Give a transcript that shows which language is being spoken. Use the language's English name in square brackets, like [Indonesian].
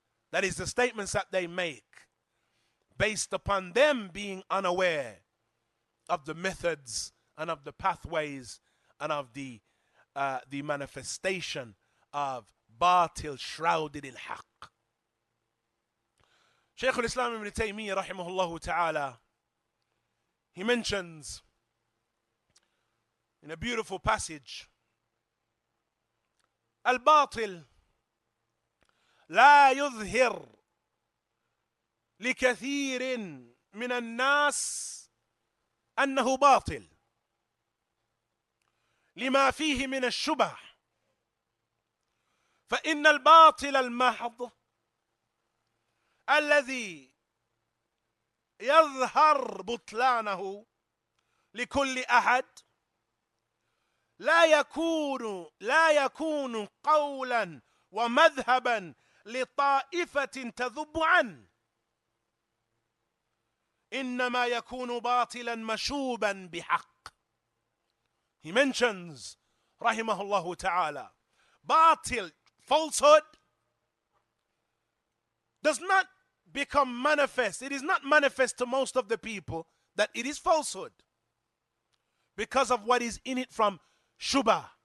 [English] That is the statements that they make based upon them being unaware of the methods and of the pathways and of the manifestation of batil shrouded in haqq. Shaykh al-Islam ibn Taymiyyah rahimahullah ta'ala, he mentions in a beautiful passage, al-batil [Arabic] لا يظهر لكثير من الناس أنه باطل لما فيه من الشبه، فإن الباطل المحض الذي يظهر بطلانه لكل أحد لا يكون قولا ومذهبا لطائفة تذب عنه إنما يكون باطلا مشوبا بحق. [English] He mentions, rahimahullah ta'ala, batil, falsehood, does not become manifest. It is not manifest to most of the people that it is falsehood because of what is in it from shubha.